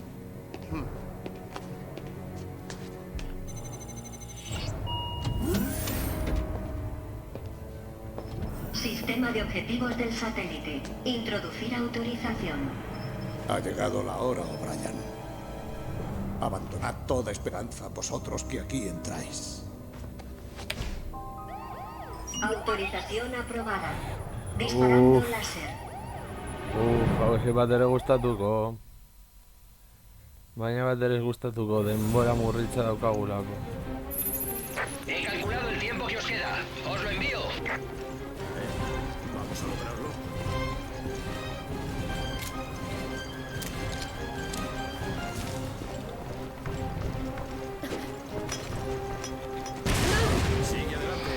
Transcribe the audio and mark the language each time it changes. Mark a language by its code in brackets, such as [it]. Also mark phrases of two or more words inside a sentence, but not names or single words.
[es] Sistema de objetivos del satélite. Introducir autorización. Ha llegado la hora, O'Brien. Abandonad toda esperanza, vosotros que aquí entráis. Autorización aprobada. Disparando láser. [eu] Hau ezi bat ere gustatuko. Baina bat ere ez gustatuko denbora murritza daukagulako. [es] He calculado el tiempo que os queda. Os lo envío. Vamos a lograrlo. Sigue adelante.